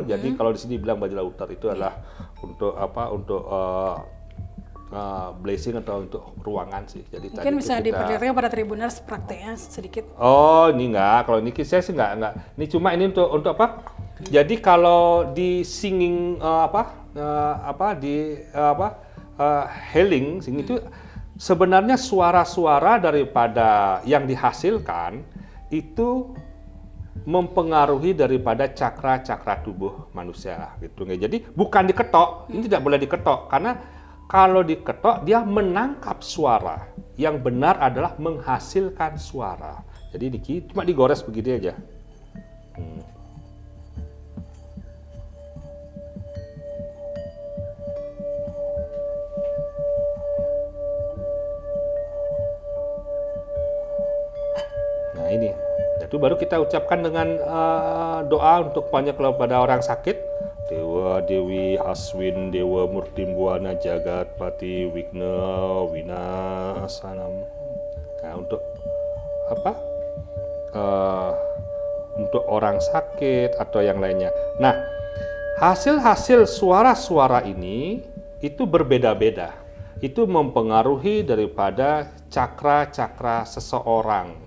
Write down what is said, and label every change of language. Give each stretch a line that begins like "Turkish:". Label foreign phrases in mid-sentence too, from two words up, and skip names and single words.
Indonesian: Jadi kalau di sini bilang baja lautar itu adalah untuk Untuk blazing atau untuk ruangan sih. Jadi mungkin bisa diperlihatkan pada Tribuners prakteknya sedikit. Oh, ini enggak. Kalau ini saya sih enggak. Ini cuma ini untuk apa? Jadi kalau di
English: singing healing
Indonesian: sing itu sebenarnya suara-suara daripada yang dihasilkan itu mempengaruhi daripada cakra-cakra tubuh manusia gitu. Jadi bukan diketok, ini tidak boleh diketok karena kalau diketok dia menangkap suara. Yang benar adalah menghasilkan suara. Jadi cuma digores begini aja. Nah ini, itu baru kita ucapkan dengan doa untuk banyak kepada orang sakit.
Sanskrit: Dewa Dewi Aswin Dewa Murtimbuana Jagat Pati Wigna Winasanam.
Indonesian: Nah untuk apa? Untuk orang sakit atau yang lainnya. Nah hasil-hasil suara-suara ini itu berbeda-beda. Itu mempengaruhi daripada cakra-cakra seseorang.